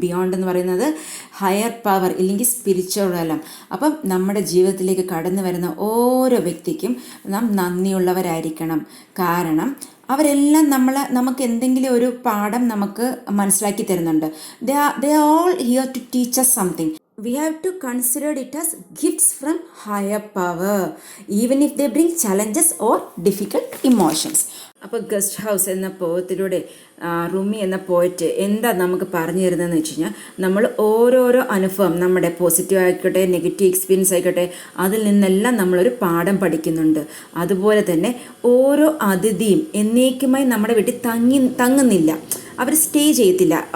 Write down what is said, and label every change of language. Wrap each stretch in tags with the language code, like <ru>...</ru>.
<ml>Beyond എന്ന് പറയുന്നത് higher power ഇല്ലെങ്കിൽ സ്പിരിച്വൽ റെലം. അപ്പം നമ്മുടെ ജീവിതത്തിലേക്ക് കടന്നു വരുന്ന ഓരോ വ്യക്തിക്കും നാം നന്ദിയുള്ളവരായിരിക്കണം. കാരണം അവരെല്ലാം നമുക്ക് എന്തെങ്കിലും ഒരു പാഠം നമുക്ക് മനസ്സിലാക്കി തരുന്നുണ്ട്.</ml> <en>They are all here to teach us something. We have to consider it as gifts from higher power, even if they bring challenges or difficult emotions.</en> <ml>അപ്പോൾ ഗസ്റ്റ് ഹൗസ് എന്ന പോയത്തിലൂടെ റുമി എന്ന പോയറ്റ് എന്താ നമുക്ക് പറഞ്ഞു തരുന്നതെന്ന് വെച്ച് കഴിഞ്ഞാൽ, നമ്മൾ ഓരോരോ അനുഭവം, നമ്മുടെ പോസിറ്റീവ് ആയിക്കോട്ടെ നെഗറ്റീവ് എക്സ്പീരിയൻസ് ആയിക്കോട്ടെ, അതിൽ നിന്നെല്ലാം നമ്മളൊരു പാഠം പഠിക്കുന്നുണ്ട്. അതുപോലെ തന്നെ ഓരോ അതിഥിയും എന്നേക്കുമായി നമ്മുടെ വീട്ടിൽ തങ്ങുന്നില്ല, അവർ സ്റ്റേ ചെയ്യത്തില്ല.</ml>